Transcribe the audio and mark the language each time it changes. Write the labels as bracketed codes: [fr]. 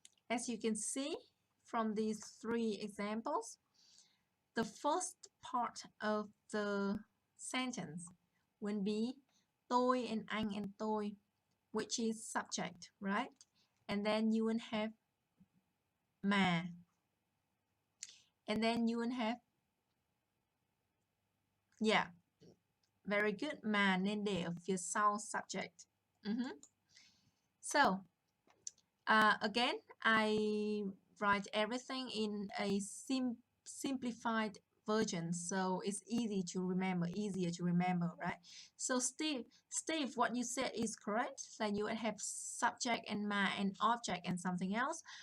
[en] As you can see from these 3 examples, the first part of the sentence will be tôi and anh and tôi, which is subject, right? And then you will have mà. And then you will have, yeah, very good, [vi] mà nên để ở phía sau [en] subject. So, again, I write everything in a simplified version, so it's easier to remember, right? So Steve, what you said is correct, that you have subject and ma and object and something else.